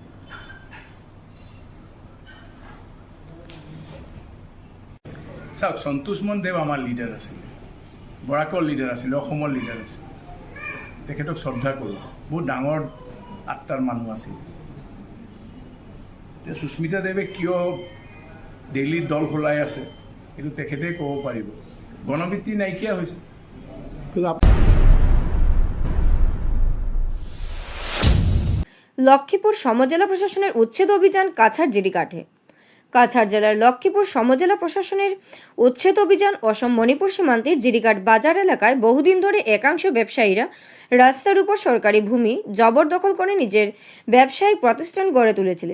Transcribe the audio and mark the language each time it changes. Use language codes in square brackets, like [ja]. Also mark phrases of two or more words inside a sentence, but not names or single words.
[as] চাওক, সন্তোষ মন দেৱ আমাৰ লিডাৰ আছিলে, বৰাকৰ লিডাৰ আছিলে, অসমৰ লিডাৰ আছিলে, তেখেতক শ্ৰদ্ধা কৰোঁ, বহুত ডাঙৰ আত্মাৰ মানুহ আছিল। এতিয়া সুস্মিতা দেৱে কিয় দিল্লীত দল সলাই আছে এইটো তেখেতে ক'ব পাৰিব। গণভিত্তি নাইকিয়া হৈছে। কিন্তু [bn] লক্ষ্মীপুর সমজেলা প্রশাসনের উচ্ছেদ অভিযান কাছাড় জিরিকাঠে। কাছাড় জেলার লক্ষ্মীপুর সমজেলা প্রশাসনের উচ্ছেদ অভিযান অসম মণিপুর সীমান্তের জিরিকাট বাজার এলাকায় বহুদিন ধরে একাংশ ব্যবসায়ীরা রাস্তার উপর সরকারি ভূমি জবরদখল করে নিজের ব্যবসায়িক প্রতিষ্ঠান গড়ে তুলেছিলেন।